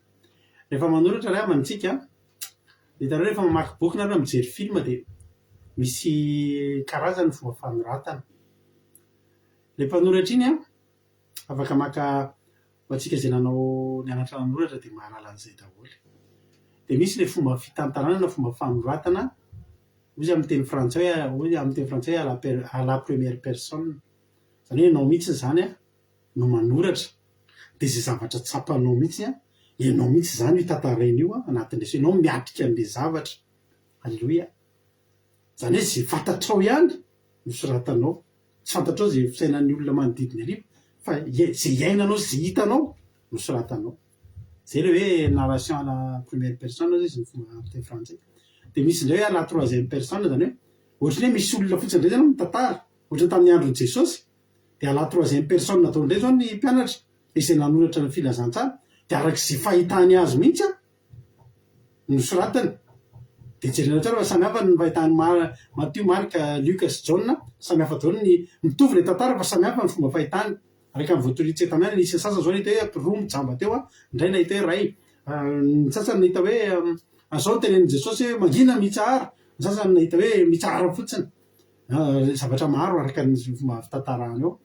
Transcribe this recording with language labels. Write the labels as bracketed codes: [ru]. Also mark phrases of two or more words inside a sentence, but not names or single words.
[mg] Rehefa manoratra raha amintsika dia hitanareo rehefa mamaky boky nareo mijery film dia misy karazany fomba fanoratana. Le mpanoratra iny afaka maka antsika izay nanao nianatra nanoratra dia mahalala an'izay daholo. Dia misy le fomba fitantanana na fomba fanoratana, ozy amin'ny teny frantsay [fr] à la première personne, [mg] zany hoe ianao mihitsy zany no manoratra, dia izay zavatra tsapanao mihitsy ianao mihitsy zany tantaraina io anatin'ilay so, ianao miatrika an'ilay zavatra. Alleloia, zany hoe zay fantatrao ihany no soratanao, tsy fantatrao zay fisainan'ny olona manodidina arivo, fa zay iainanao zay hitanao no soratanao. Zay le hoe [fr] narration à la première personne [mg] izy ny fomba teny frantsay. Dia misy indray [fr] à la troisième personne, [mg] zany hoe ohatrany hoe misy olona fotsiny indray zany mitantara, ohatrany tamin'ny andron'i Jesosy, dia [fr] à la troisième personne [mg] natao indray zao ny mpianatra izay nanoratra ny filazantsara, dia arak'izay fahitany azy mihitsy no soratany. Dia jerena tsara fa samihafa ny fahitany Matthieu, Marka, Luka sy John, samihafa daholo ny mitovy le tantara fa samihafa ny fomba fahitany. Araka amin'ny voatoritsy taminy any nisy sasany zao nahita hoe roa mijamba teo, indray nahita hoe ray, ny sasany nahita hoe azao tenenin' Jesosy hoe mangina mitsara, ny sasany nahita hoe mitsara fotsiny, zavatra maro araka ny fomba fitantarana eo.